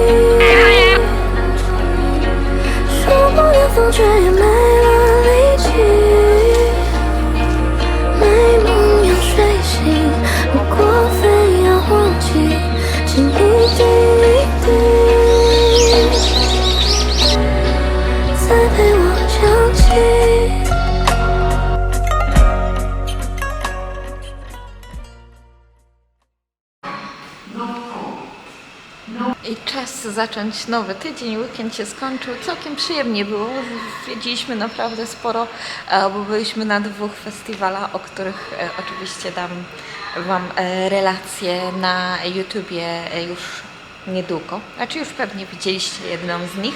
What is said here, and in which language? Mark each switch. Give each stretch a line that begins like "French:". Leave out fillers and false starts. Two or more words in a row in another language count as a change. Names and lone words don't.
Chinese: 说不了风，却也没了力气。美梦要睡醒，如果非要忘记，请一滴一滴，再陪我想起。
Polish: I czas zacząć nowy tydzień, weekend się skończył, całkiem przyjemnie było, zwiedziliśmy naprawdę sporo, bo byliśmy na 2 festiwalach, o których oczywiście dam Wam relacje na YouTubie już niedługo, znaczy już pewnie widzieliście jedną z nich.